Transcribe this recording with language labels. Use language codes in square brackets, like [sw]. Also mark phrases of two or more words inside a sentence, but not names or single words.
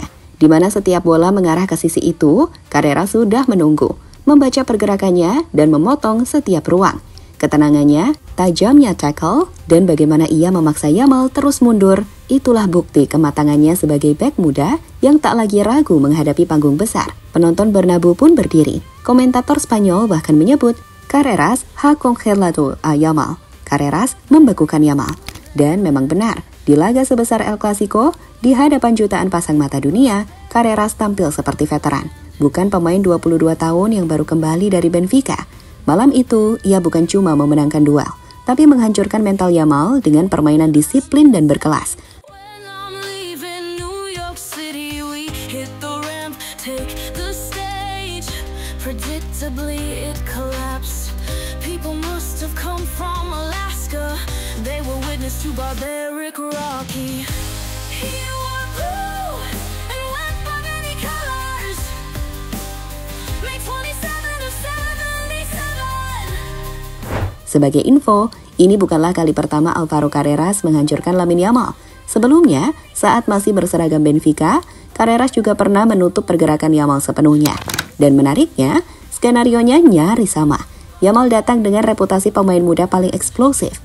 [id] Di mana setiap bola mengarah ke sisi itu, Carreras sudah menunggu, membaca pergerakannya, dan memotong setiap ruang. Ketenangannya, tajamnya tackle, dan bagaimana ia memaksa Yamal terus mundur, itulah bukti kematangannya sebagai bek muda yang tak lagi ragu menghadapi panggung besar. Penonton Bernabeu pun berdiri. Komentator Spanyol bahkan menyebut, [es] Carreras ha congelado a Yamal. [id] Carreras membekukan Yamal. Dan memang benar, di laga sebesar El Clasico, di hadapan jutaan pasang mata dunia, Carreras tampil seperti veteran, bukan pemain 22 tahun yang baru kembali dari Benfica. Malam itu, ia bukan cuma memenangkan duel, tapi menghancurkan mental Yamal dengan permainan disiplin dan berkelas. [en] To barbaric Rocky. He wore blue and went by many colors. May 27 of 77. [id] Sebagai info, ini bukanlah kali pertama Alvaro Carreras menghancurkan Lamine Yamal. Sebelumnya, saat masih berseragam Benfica, Carreras juga pernah menutup pergerakan Yamal sepenuhnya. Dan menariknya, skenarionya nyaris sama. Yamal datang dengan reputasi pemain muda paling eksplosif.